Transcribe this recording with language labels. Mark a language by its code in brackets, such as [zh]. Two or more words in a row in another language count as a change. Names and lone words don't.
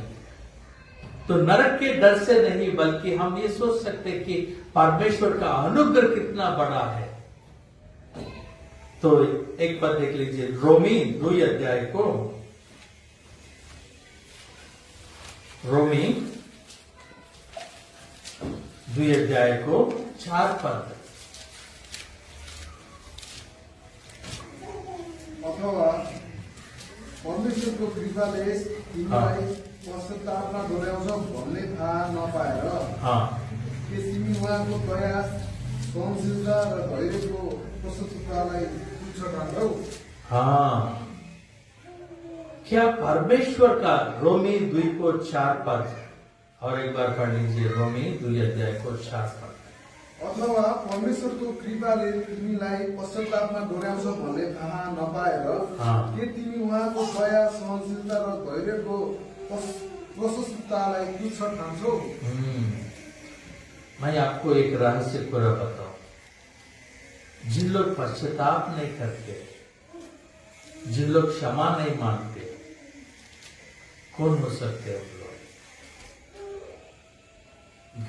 [hi] तो नरक के डर से नहीं, बल्कि हम ये सोच सकते कि परमेश्वर का अनुग्रह कितना बड़ा है। तो एक बात देख लीजिए, रोमी 2 अध्याय को, रोमी 2 अध्याय को 4 पद। [ne] अथवा परमेश्वरको कृपाले तिमीलाई पश्चातापमा डोर्याउँछ भन्ने थाहा नपाएर के तिमी उहाँको दया, सहनशीलता र धैर्यको प्रशस्ततालाई तुच्छ ठान्छौ? [hi] हाँ, क्या परमेश्वर का, रोमी 2 को 4 पद, और एक बार पढ़ लीजिए, रोमी 2 अध्याय को 4 पद। [ne] अथवा परमेश्वरको कृपाले तिमीलाई पश्चातापमा डोर्याउँछ भन्ने थाहा नपाएर के तिमी उहाँको दया, सहनशीलता र धैर्यको प्रशस्ततालाई तुच्छ ठान्छौ? [hi] मैं आपको एक रहस्य पूरा बताऊं। जिन लोग पश्चाताप नहीं करते, जिन लोग क्षमा नहीं मांगते, कौन हो सकते हैं उन लोग?